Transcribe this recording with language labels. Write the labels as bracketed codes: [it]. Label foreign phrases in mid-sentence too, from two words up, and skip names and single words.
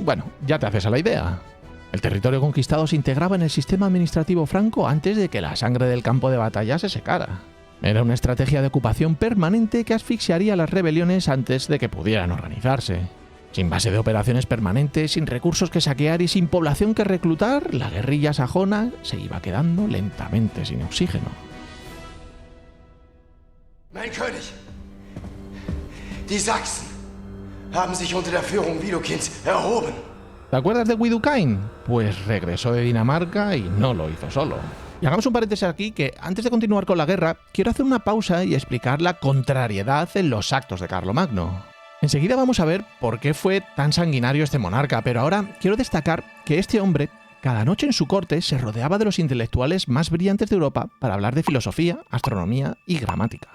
[es] Bueno, ya te haces a la idea. El territorio conquistado se integraba en el sistema administrativo franco antes de que la sangre del campo de batalla se secara. Era una estrategia de ocupación permanente que asfixiaría las rebeliones antes de que pudieran organizarse. Sin base de operaciones permanentes, sin recursos que saquear y sin población que reclutar, la guerrilla sajona se iba quedando lentamente sin oxígeno. [de] Mein König, die Sachsen haben sich unter der Führung Widukinds erhoben. [es] ¿Te acuerdas de Widukind? Pues regresó de Dinamarca y no lo hizo solo. Y hagamos un paréntesis aquí que antes de continuar con la guerra, quiero hacer una pausa y explicar la contrariedad en los actos de Carlomagno. Enseguida vamos a ver por qué fue tan sanguinario este monarca, pero ahora quiero destacar que este hombre, cada noche en su corte, se rodeaba de los intelectuales más brillantes de Europa para hablar de filosofía, astronomía y gramática.